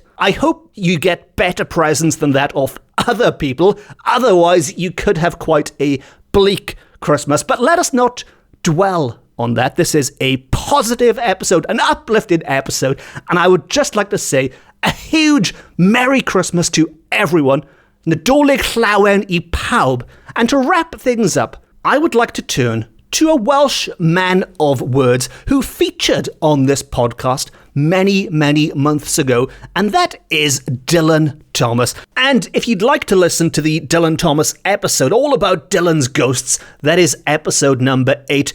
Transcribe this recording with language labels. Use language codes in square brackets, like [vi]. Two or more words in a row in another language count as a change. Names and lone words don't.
[en] I hope you get better presents than that off other people. Otherwise, you could have quite a bleak Christmas. But let us not dwell on that. This is a positive episode, an uplifted episode. And I would just like to say a huge Merry Christmas to everyone. [cy] Nadolig llawen I pawb. [en] And to wrap things up, I would like to turn to a Welsh man of words who featured on this podcast many, many months ago, and that is Dylan Thomas. And if you'd like to listen to the Dylan Thomas episode all about Dylan's ghosts, that is episode number 8.